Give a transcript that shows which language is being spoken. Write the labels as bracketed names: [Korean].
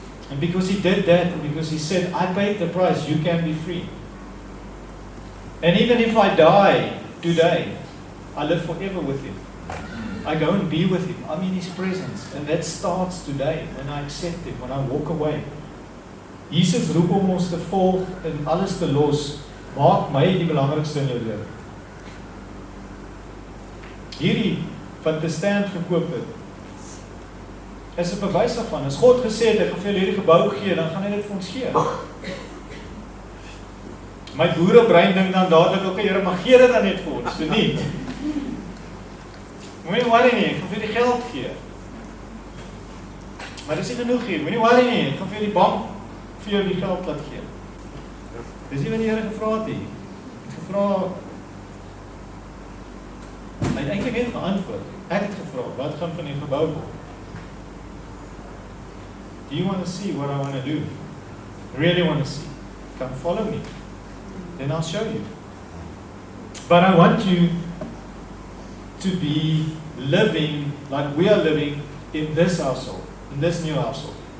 [English] And because he did that, and because he said, I paid the price, you can be free. And even if I die today, I live forever with him. I go and be with him. I'm in his presence. And that starts today, when I accept him, when I walk away. [Afrikaans] Jesus roep om ons te volg en alles te los. Maak my die belangrikste in jou lewe. Hierdie wat te stand gekoop het, is 'n bewys daarvan. As God gesê het, ek gaan vir julle hierdie gebou gee, dan gaan hy dit vir ons gee. My boerebrein dink dan dadelik, okay, Here, mag gee dit dan net vir ons, so nie. Moenie worry nie, ek gaan vir die geld gee. Maar dis nie genoeg hier, moenie worry nie, ek gaan vir die bank vir jou die geld laat gee. Dis nie wat die Here gevra het nie. Hy het gevra, hy het eintlik net geantwoord. Ek het gevra, wat gaan van die gebou word? [English] Do you want to see what I want to do? Really want to see? Come follow me. Then I'll show you. But I want you to be living like we are living in this household, in this new household.